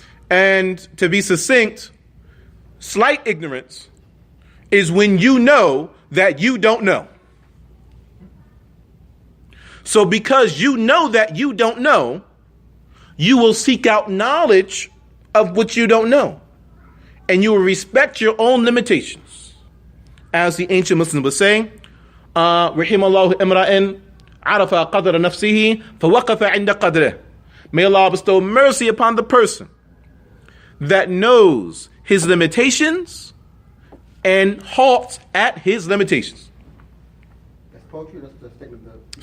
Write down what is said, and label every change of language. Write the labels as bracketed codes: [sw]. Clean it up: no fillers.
[en] And to be succinct, slight ignorance is when you know that you don't know. So because you know that you don't know, you will seek out knowledge of what you don't know. And you will respect your own limitations. As the ancient Muslims would say, [ar] رحم الله امرأ عرف قدر نفسه فوقف عند قدره. [en] May Allah bestow mercy upon the person that knows his limitations and halts at his limitations. That's poetry. That's the statement of the.